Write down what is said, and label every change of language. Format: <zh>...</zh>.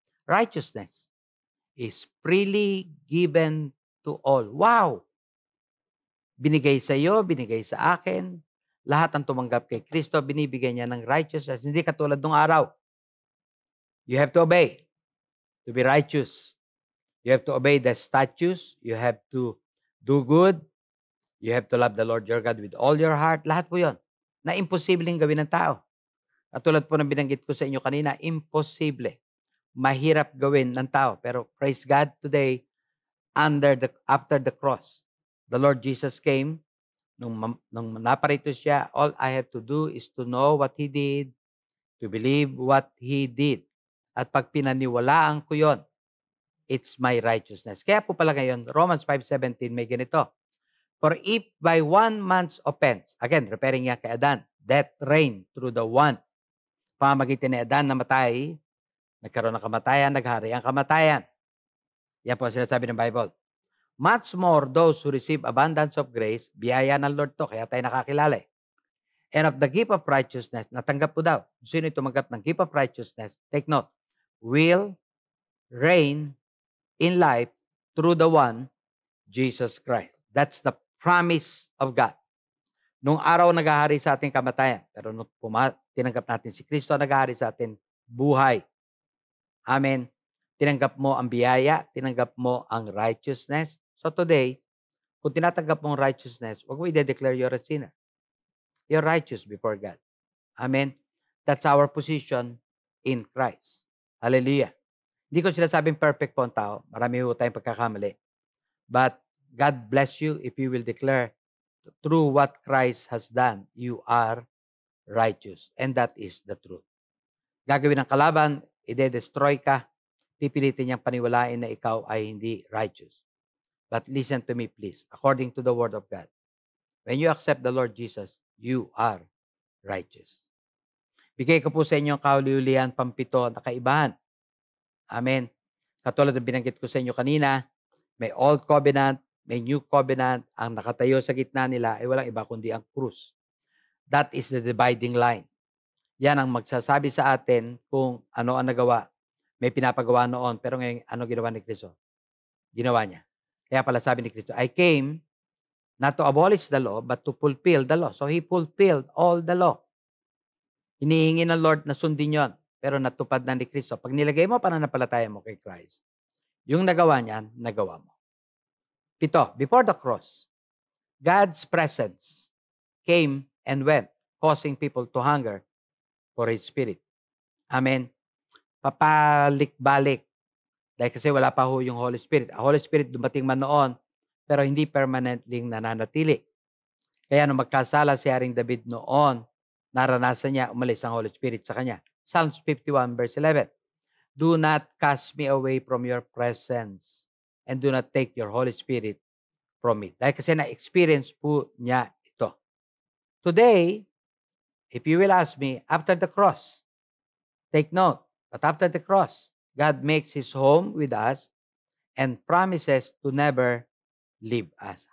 <en>Righteousness is freely given to all. Wow!</en> <tl>Binigay sa iyo, binigay sa akin. Lahat ang tumanggap kay Kristo, binibigay niya ng righteousness. Hindi katulad nung araw.</tl> <en>You have to obey to be righteous. You have to obey the statutes. You have to do good. You have to love the Lord your God with all your heart.</en> <tl>Lahat po yun na imposibleng gawin ng tao. At tulad po ng binanggit ko sa inyo kanina, imposible. Mahirap gawin ng tao. Pero</tl> <en>praise God today, after the cross, the Lord Jesus came.</en> <tl>Nung naparito siya,</tl> <en>all I have to do is to know what He did, to believe what He did.</en> <tl>At pag pinaniwalaan ko yon,</tl> <en>it's my righteousness.</en> <tl>Kaya po pala ngayon,</tl> <en>Romans 5:17</en> <tl>may ganito.</tl> <en>For if by one man's offense, again, referring</en> <tl>niya kay Adan,</tl> <en>death reigned through the one.</en> <tl>Pamamagitan ni Adan namatay, nagkaroon ng kamatayan, naghari ang kamatayan. Yan po ang sinasabi ng Bible.</tl> <en>Much more those who receive abundance of grace,</en> <tl>biyaya ng Lord to, kaya tayo nakakilala.</tl> <en>And of the gift of righteousness,</en> <tl>natanggap po daw. Sino tumanggap ng</tl> <en>gift of righteousness? Take note. Will reign in life through the one, Jesus Christ. That's the promise of God.</en> <tl>Nung araw naghahari sa ating kamatayan, pero nung tinanggap natin si Kristo, naghahari sa ating buhay. Amen. Tinanggap mo ang biyaya, tinanggap mo ang righteousness.</tl> <en>So today,</en> <tl>kung tinatanggap mo ang righteousness, huwag mo i-declare</tl> <en>you're a sinner. You're righteous before God. Amen. That's our position in Christ. Hallelujah.</en> <tl>Hindi ko sinasabing perfect po ang tao. Marami po tayong pagkakamali.</tl> <en>But God bless you if you will declare through what Christ has done, you are righteous. And that is the truth.</en> <tl>Gagawin ng kalaban, ide-destroy ka, pipilitin niyang paniwalain na ikaw ay hindi righteous.</tl> <en>But listen to me please, according to the Word of God. When you accept the Lord Jesus, you are righteous.</en> <tl>Bigay ko po sa inyo ang kahuli-hulihan pampito na kaibahan. Amen. Katulad ng binanggit ko sa inyo kanina, may Old Covenant, may New Covenant, ang nakatayo sa gitna nila ay walang iba kundi ang krus.</tl> <en>That is the dividing line.</en> <tl>Yan ang magsasabi sa atin kung ano ang nagawa. May pinapagawa noon, pero ngayon, ano ginawa ni Kristo? Ginawa niya. Kaya pala sabi ni Kristo,</tl> <en>I came not to abolish the law, but to fulfill the law. So He fulfilled all the law.</en> <tl>Hinihingi ng Lord na sundin yon, pero natupad na ni Kristo. Pag nilagay mo, pananampalataya mo kay Christ, yung nagawa niyan, nagawa mo.</tl> <en>7, before the cross, God's presence came and went, causing people to hunger for His Spirit.</en> <tl>Amen. Papalik-balik. Dahil kasi wala pa ho yung Holy Spirit. Ang Holy Spirit dumating man noon, pero hindi permanently nananatili. Kaya nung magkasala si Haring David noon, naranasan niya, umalis ang Holy Spirit sa kanya.</tl> <en>Psalms 51 verse 11. Do not cast me away from your presence and do not take your Holy Spirit from me.</en> <tl>Dahil kasi na-experience po niya ito.</tl> <en>Today, if you will ask me, after the cross, take note, but after the cross, God makes His home with us and promises to never leave us.</en>